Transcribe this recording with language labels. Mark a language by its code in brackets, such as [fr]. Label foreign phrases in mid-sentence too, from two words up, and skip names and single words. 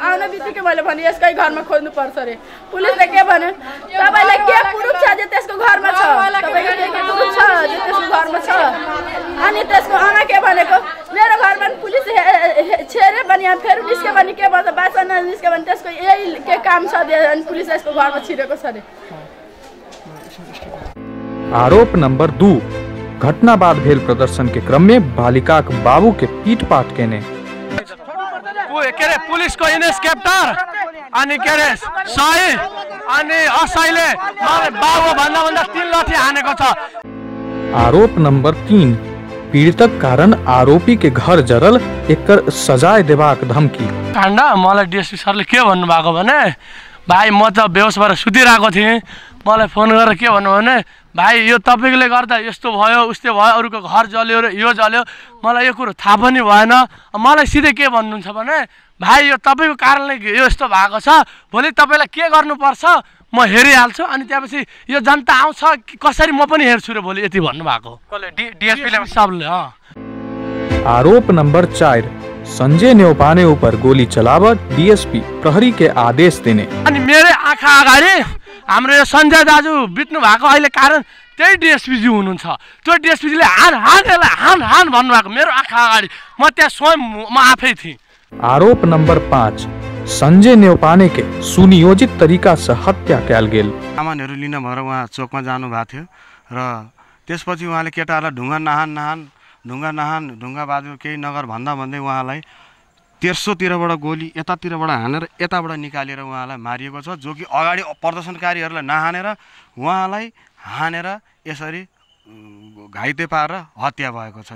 [ne] आउने बित्तिकै मैले भने यसकै घरमा खोज्नु पर्छ रे। पुलिसले के भन्यो, तपाईलाई के प्रुफ छ जे त्यसको घरमा छ, तपाईको के प्रुफ छ जे त्यसको घरमा छ। अनि त्यसको आमा के भनेको मेरो घरमा पुलिस छेरे पनि फेरि निस्के भने के भन्छ, बाचा ननिस्के भने त्यसको यही के काम छ अनि पुलिस यसको घरमा छिरेको छ रे। [mai] आरोप नंबर 2, घटना बाद भेल प्रदर्शन के क्रम में बालिका के बाबू के पीट-पाट केने। [ne] पुलिसको इन्सपेक्टर अनि के रे सही अनि असैले मलाई बाबु भन्दा 3 लाठी हानेको छ। [mai] आरोप नंबर 3, पीड़ितक कारण आरोपी के घर जरल, एकर सजाय देबाक धमकी। [ne] काण्ड मलाई डीएसपी सरले के भन्नु भएको भने, भाइ म त बेहोस भएर सुतिरहेको थिएँ, मलाई फोन गरेर के भन्नु भने भाइ यो तपाईले गर्दा यस्तो भयो उस्तो भयो, अरूको घर जल्यो र यो जल्यो, मलाई यो कुरो थाहा पनि भएन। मलाई सिधै के भन्नुहुन्छ भने भाइ यो तपाईको कारणले यो यस्तो भएको छ, भोलि तपाईलाई के गर्नुपर्छ म हेरिहाल्छु, अनि त्यसपछि यो जनता आउँछ कसरी म पनि हेर्छु रे भोलि, यति भन्नुभएको डीएसपी साहबले। [mai] आरोप नंबर 4, संजय न्यौपाने ऊपर गोली चलावा, डीएसपी प्रहरी के आदेश देने। [ne] अनि मेरो आँखा अगाडि हाम्रो यो संजय दाजु बित्नु भएको अहिले कारण त्यही डीएसपी जी हुनुहुन्छ, त्यो डीएसपी जीले हान भन्नुभएको मेरो आँखा अगाडि, म त्यहाँ स्वयं म आफै थिएँ। [mai] आरोप नंबर 5, संजय न्यौपाने के सुनियोजित तरीका से हत्या कयल गेल। [ne] सामानहरू लिन भएर उहाँ चोकमा जानु भएको थियो र त्यसपछि उहाँले केटाहरूलाई ढुङ्गा बाजु केही नगर भन्दै उहाँलाई तेर्सोतिरबाट गोली यतातिरबाट हानेर यताबाट निकालेर उहाँलाई मारिएको छ, जो कि अगाडि प्रदर्शनकारीहरूलाई नहानेर उहाँलाई हानेर यसरी घाइते पारेर हत्या भएको छ।